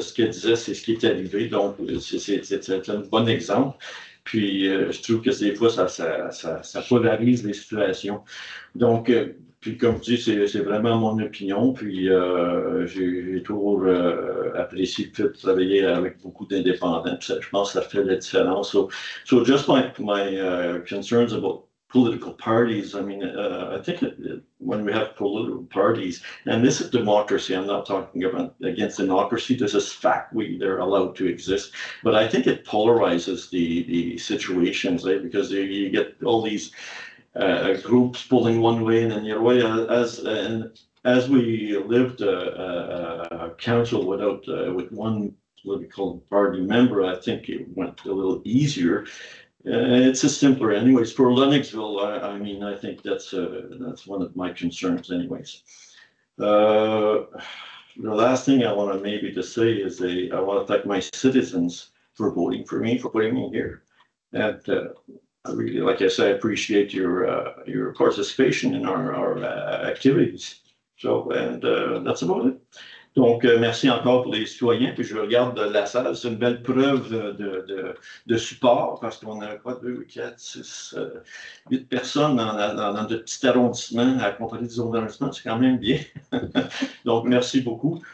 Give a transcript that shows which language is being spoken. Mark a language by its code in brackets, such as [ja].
[fr] Ce qu'elle disait, c'est ce qui est arrivé. Donc, c'est un bon exemple. Puis, je trouve que des fois, ça polarise les situations. Donc, puis comme je dis, c'est vraiment mon opinion. Puis, j'ai toujours apprécié le fait de travailler avec beaucoup d'indépendants. Je pense que ça fait la différence. [en] So just my concerns about political parties. I mean, I think that when we have political parties, and this is democracy, I'm not talking about against democracy, this is fact, they're allowed to exist, but I think it polarizes the situations, right? Because you get all these groups pulling one way and then the other way. As we lived a council with one political party member, I think it went a little easier. It's a simpler, anyways. For Lennoxville, I mean, I think that's one of my concerns, anyways. The last thing I want to maybe to say is I want to thank my citizens for voting for me, for putting me here, and I really, like I said, I appreciate your participation in our activities. So, and that's about it. [fr] Donc, merci encore pour les citoyens. Puis je regarde la salle, c'est une belle preuve de support parce qu'on a quoi, 2, 4, 6, 8 personnes dans de petits arrondissements à comparer des arrondissements, c'est quand même bien. Donc, merci beaucoup.